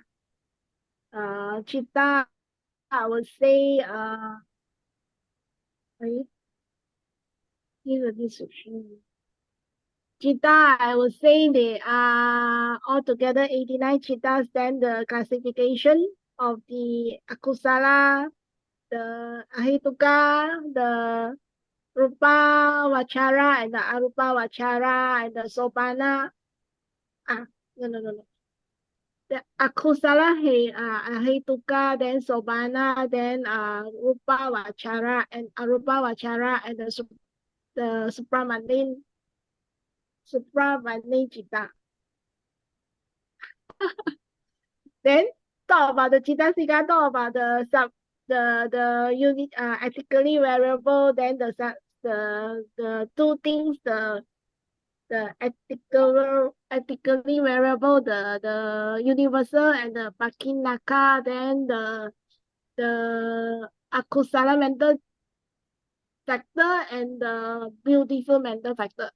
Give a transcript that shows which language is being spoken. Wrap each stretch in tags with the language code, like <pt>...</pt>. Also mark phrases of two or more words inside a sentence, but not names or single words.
<en>Chitta, I would say, wait, give a description. Chitta, I would say they are altogether 89 chittas. Then the classification of the akusala, the ahituka, the</en> <pi>rupa vachara,</pi> <en>and the</en> <pi>arupa vachara,</pi> <en>and the sopana. No. The</en> <pi>akusala ahituka,</pi> <en>then sopana, then</en> <pi>rupa vachara,</pi> <en>and</en> <pi>arupa vachara,</pi> <en>and the supramundane chitta. Then talk about the Chittasika, talk about the unit ethically variable, then the two things, the ethically variable, the universal and the pakinaka, then the akusala mental factor and the beautiful mental factor.</en>